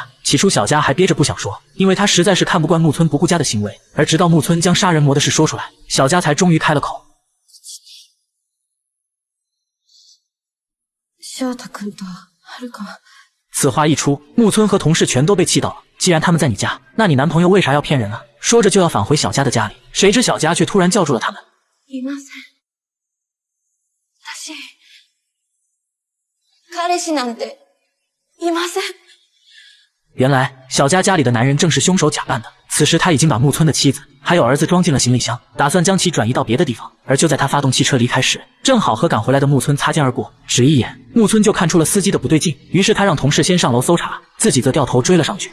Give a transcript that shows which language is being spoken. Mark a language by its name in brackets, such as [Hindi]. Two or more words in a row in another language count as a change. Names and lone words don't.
[Chinese] 起初小佳还憋着不想说，因为他实在是看不惯木村不顾家的行为，而直到木村将杀人魔的事说出来，小佳才终于开了口。 [Japanese] 翔太君と遥は。 [Chinese] 此话一出，木村和同事全都被气到了。既然他们在你家，那你男朋友为啥要骗人啊？说着就要返回小佳的家里，谁知小佳却突然叫住了他们。 [Japanese] いません。彼氏なんていません。 [Chinese] 原来小佳家里的男人正是凶手假扮的。此时他已经把木村的妻子还有儿子装进了行李箱，打算将其转移到别的地方。而就在他发动汽车离开时，正好和赶回来的木村擦肩而过，只一眼，木村就看出了司机的不对劲，于是他让同事先上楼搜查，自己则掉头追了上去。